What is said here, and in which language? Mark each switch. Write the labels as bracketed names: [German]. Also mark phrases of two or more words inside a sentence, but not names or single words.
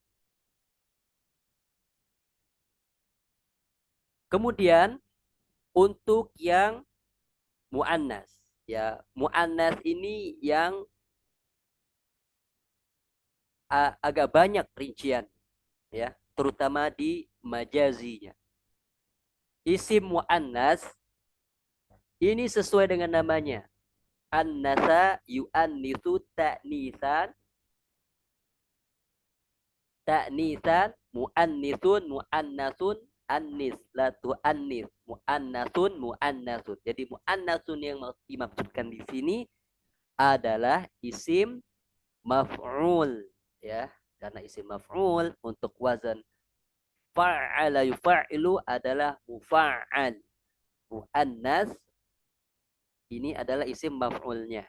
[Indonesian] Kemudian untuk yang muannas, ya, muannas ini yang agak banyak rincian, ya, terutama di majazinya. Isim muannas ini sesuai dengan namanya. [Arabic] أنّث يؤنّث تأنيثا، تأنيثا، مؤنِّث، مؤنَّث، أنِّث، لا تؤنِّث، مؤنَّث، مؤنَّث. [Indonesian] Jadi mu'annasun yang dimaksudkan di sini adalah [Arabic] اسم مفعول, [Indonesian] ya. Karena [Arabic] اسم مفعول [Indonesian] untuk wazan [Arabic] فعّل يفعّل [Indonesian] adalah mufa'al. Mu'annas ini adalah isim maf'ulnya.